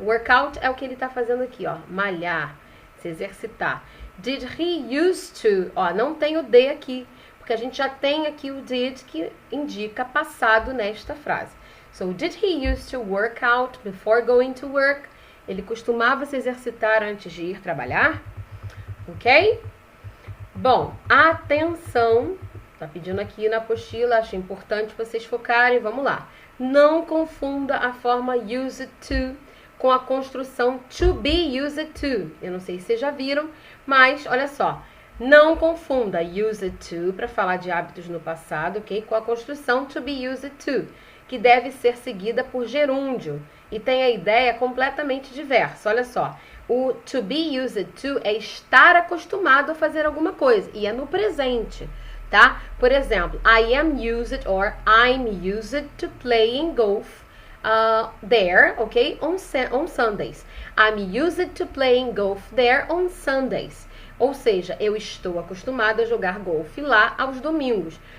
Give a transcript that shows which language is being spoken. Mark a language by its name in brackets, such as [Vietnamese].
[Portuguese] Workout é o que ele está fazendo aqui, ó. Malhar, se exercitar. [English] Did he used to? [Portuguese] Ó, não tem o D aqui, porque a gente já tem aqui o did que indica passado nesta frase. [English] So, did he used to work out before going to work? [Portuguese] Ele costumava se exercitar antes de ir trabalhar? Ok? Bom, atenção. Tá pedindo aqui na apostila, acho importante vocês focarem. Vamos lá. Não confunda a forma used to com a construção to be used to. Eu não sei se vocês já viram, mas olha só. Não confunda used to para falar de hábitos no passado, ok? Com a construção to be used to, que deve ser seguida por gerúndio e tem a ideia completamente diversa. Olha só, o to be used to é estar acostumado a fazer alguma coisa e é no presente, tá? [English] Por exemplo, I am used or I'm used to playing golf there, ok? On Sundays. I'm used to playing golf there on Sundays. [Portuguese] Ou seja, eu estou acostumado a jogar golfe lá aos domingos.